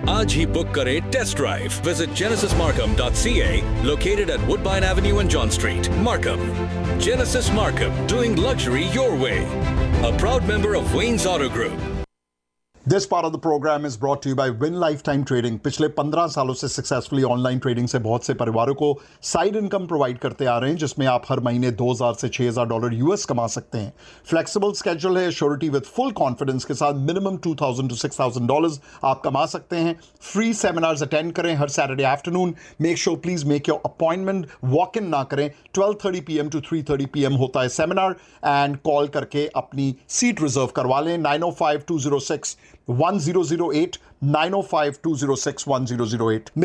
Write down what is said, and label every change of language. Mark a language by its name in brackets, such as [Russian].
[Hindi] Aaj hi book kare test drive. [English] Visit genesismarkham.ca, located at Woodbine Avenue and John Street, Markham. Genesis Markham, doing luxury your way. A proud member of Wayne's Auto Group. This part of the program is brought to you by Win Lifetime Trading. [Hindi] पिछले 15 सालों से successfully online trading से बहुत से परिवारों को side income provide करते आ रहे हैं, जिसमें आप हर महीने $2,000 से $6,000 US कमा सकते हैं। Flexible schedule है, [English] surety with full confidence [Hindi] के साथ, minimum $2,000 to $6,000 आप कमा सकते हैं। [English] Free seminars [Hindi] attend करें हर [English] Saturday afternoon. Make sure please make your appointment. [Hindi] Walk in ना करें, 12:30 PM to 3:30 PM होता है seminar, and call करके अपनी seat reserve करवा लें 905-206-1008 905-206-1008।